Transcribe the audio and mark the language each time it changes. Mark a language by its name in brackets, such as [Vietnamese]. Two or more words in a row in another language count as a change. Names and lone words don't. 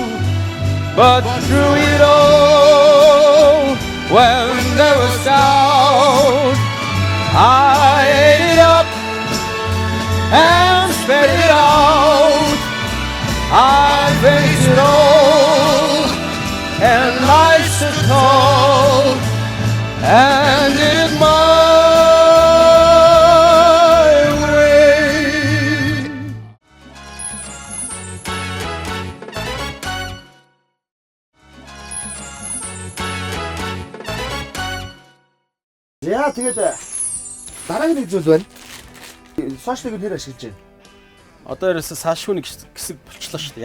[English] But through it all, when there was doubt, I ate it up and spat it out. I faced it all and life's a call and did it my way. [Mongolian] яа тэгээд дараагийн нэг зүйл байна. Сошиалыг нэр ашиглаж байна. Одоо ерөөсө салшгүй нэг хэсэг болчлоо шүү дээ.